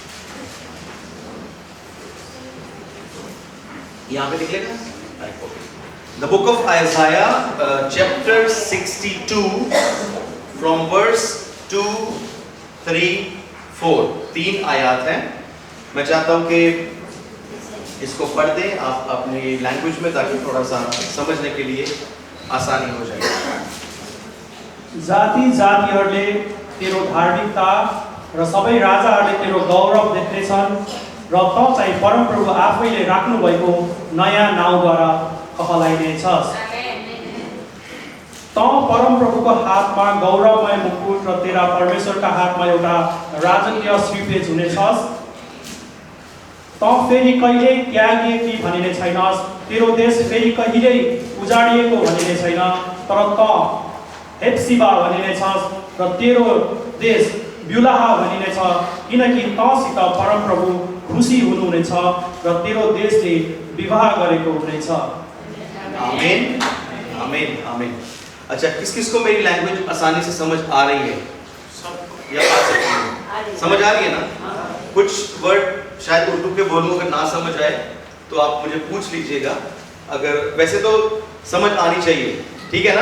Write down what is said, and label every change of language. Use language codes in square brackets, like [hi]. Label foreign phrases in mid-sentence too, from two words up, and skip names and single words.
[hi] यहाँ पे निकलेगा [en] the Book of Isaiah chapter 62 from verse 2, 3, 4. [hi] 3 आयत हैं। मैं चाहता हूँ कि इसको पढ़ दें आप अपनी लैंग्वेज में, ताकि थोड़ा सा समझने के लिए आसानी हो जाए। [ne] जाति जातिहरूले तेरो धार्मिकता र सबै राजाहरूले तेरो गौरव देख्नेछन्, र त चाहिँ परमप्रभु आफैले राख्नु भएको नयाँ नाउँद्वारा कहलाइनेछस्। त परमप्रभुको हातमा गौरवमय मुकुट र तेरा परमेश्वरका हातमा एउटा राजकीय श्रीपेज हुनेछस्। त फेरि कहिले त्यागिएकी भनिने छैनस्, तेरो देश फेरि कहिल्यै उजाडिएको भनिने छैन, तर त हेप्सिबा भनिनेछस् र तेरो देश ब्युलाहा भनिनेछ, किनकि तसित परमप्रभु खुसी हुनुहुनेछ र तेरो देशले विवाह गरेको हुनेछ। आमीन, आमीन, आमीन। [hi] अच्छा, किस किस को मेरी लैंग्वेज आसानी से समझ आ रही है? या आ सकती है? समझ आ रही है ना? कुछ वर्ड शायद उर्दू के बोलूं, अगर ना समझ आए तो आप मुझे पूछ लीजिएगा। अगर वैसे तो समझ आनी चाहिए, ठीक है ना?